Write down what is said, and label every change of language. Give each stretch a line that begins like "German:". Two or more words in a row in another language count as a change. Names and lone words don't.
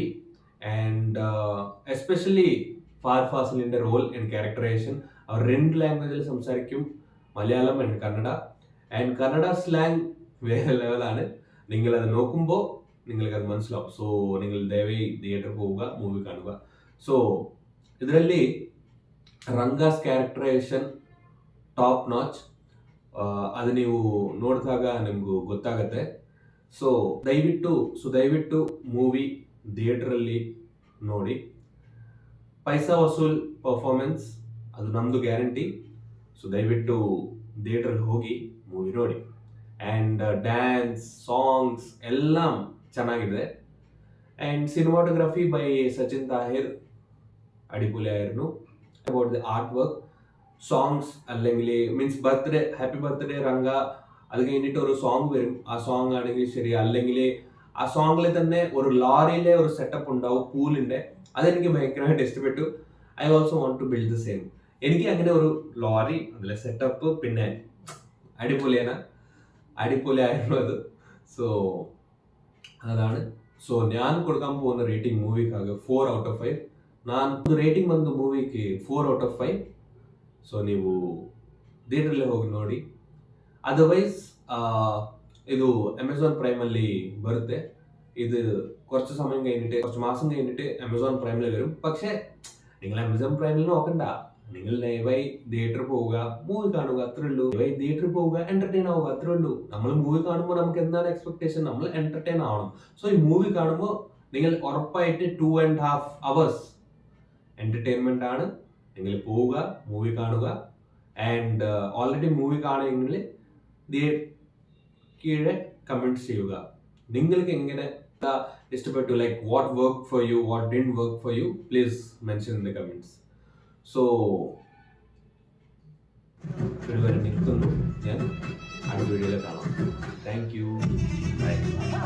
English: and especially
Malayalam: ഫഹദ് ഫാസിലിൻ്റെ
English: role and characterisation.
Malayalam: അവർ 2 ലാംഗ്വേജിൽ സംസാരിക്കും, മലയാളം ആൻഡ് കന്നഡ.
English: and Kannada slang
Malayalam: വേറെ ലെവലാണ്. നിങ്ങളത് നോക്കുമ്പോൾ നിങ്ങൾക്കത് മനസ്സിലാവും. സോ നിങ്ങൾ ദയവായി തിയേറ്റർ പോവുക, മൂവി കാണുക.
Kannada: ಸೊ ಇದರಲ್ಲಿ ರಂಗಾಸ್
English: characterisation top notch.
Kannada: ಅದು ನೀವು ನೋಡಿದಾಗ ನಿಮಗೂ ಗೊತ್ತಾಗುತ್ತೆ. ಸೊ ದಯವಿಟ್ಟು ಮೂವಿ ಥಿಯೇಟ್ರಲ್ಲಿ ನೋಡಿ.
Hindi: पैसा वसूल
Kannada: ಪರ್ಫಾರ್ಮೆನ್ಸ್ ಅದು ನಮ್ಮದು ಗ್ಯಾರಂಟಿ. ಸೊ ದಯವಿಟ್ಟು ಥಿಯೇಟ್ರಲ್ಲಿ ಹೋಗಿ ಮೂವಿ ನೋಡಿ.
English: and dance, songs
Kannada: ಎಲ್ಲ ಚೆನ್ನಾಗಿದೆ.
English: and cinematography by
Malayalam: സച്ചിൻ താഹിർ അടിപൊളിയായിരുന്നു.
English: about the art work, songs
Malayalam: അല്ലെങ്കിൽ
English: means birthday, happy birthday
Malayalam: റംഗ, അത് കഴിഞ്ഞിട്ട് ഒരു സോങ് വരും. ആ സോങ് ആണെങ്കിൽ ശരി, അല്ലെങ്കിൽ ആ സോങ്ങിൽ തന്നെ ഒരു ലോറിയിലെ ഒരു സെറ്റപ്പ് ഉണ്ടാവും പൂളിൻ്റെ. അതെനിക്ക് ഭയങ്കരമായിട്ട് ഇഷ്ടപ്പെട്ടു.
English: I also want to build the same.
Malayalam: എനിക്ക് അങ്ങനെ ഒരു ലോറി, അതിലെ സെറ്റപ്പ് പിന്നെ അടിപൊളിയായിരുന്നു അത്. സോ അതാണ്. സോ ഞാൻ കൊടുക്കാൻ പോകുന്ന റേറ്റിംഗ് മൂവിക്കാകെ 4/5.
Kannada: ನಾನು ರೇಟಿಂಗ್ ಬಂದು ಮೂವಿಗೆ 4/5. ಸೊ ನೀವು ಥಿಯೇಟ್ರಲ್ಲೇ ಹೋಗಿ ನೋಡಿ. അതർവൈസ് ഇത് അമസോൺ പ്രൈമಲ್ಲಿ ബರುತ್ತೆ.
Malayalam: ഇത് കുറച്ച് സമയം കഴിഞ്ഞിട്ട്, കുറച്ച് മാസം കഴിഞ്ഞിട്ട് അമസോൺ പ്രൈമിൽ വരും. പക്ഷേ നിങ്ങൾ അമസോൺ പ്രൈമിൽ നോക്കണ്ട, നിങ്ങൾ ലൈവായി തിയേറ്ററിൽ പോവുക, മൂവി കാണുക, അത്രേ ഉള്ളൂ. ലൈവായി തിയേറ്ററിൽ പോവുക, എന്റർടൈൻ ആവുക, അത്രേ ഉള്ളൂ. നമ്മൾ മൂവി കാണുമ്പോൾ നമുക്ക് എന്താണ് എക്സ്പെക്ടേഷൻ? നമ്മൾ എന്റർടൈൻ ആവണം. സോ ഈ മൂവി കാണുമ്പോൾ നിങ്ങൾ ഉറപ്പായിട്ട് 2.5
English: hours entertainment
Malayalam: ആണ്. നിങ്ങൾ പോവുക, മൂവി കാണുക.
English: and already
Malayalam: മൂവി കാണുമെങ്കിൽ കീഴെ കമന്റ്സ് ചെയ്യുക. നിങ്ങൾക്ക് എങ്ങനെ ഇഷ്ടപ്പെട്ടു,
English: like what work for you, what didn't work for you, please mention in the comments.
Malayalam: സോ ഇതുവരെ നിൽക്കുന്നു. ഞാൻ അടുത്ത വീഡിയോയിൽ കാണാം.
English: thank you.
Malayalam: ബൈ.